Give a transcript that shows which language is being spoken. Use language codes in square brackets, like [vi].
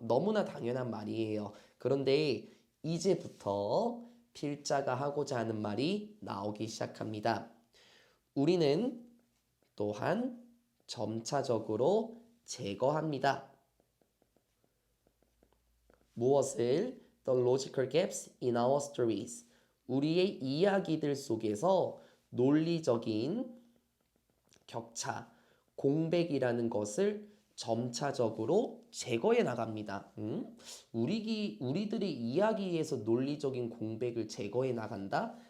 [ko] 너무나 당연한 말이에요. 그런데 이제부터 필자가 하고자 하는 말이 나오기 시작합니다. 우리는 또한 점차적으로 제거합니다. 무엇을? [en] The logical gaps in our stories. [ko] 우리의 이야기들 속에서 논리적인 격차, 공백이라는 것을 점차적으로 제거해 나갑니다. 우리들의 이야기에서 논리적인 공백을 제거해 나간다?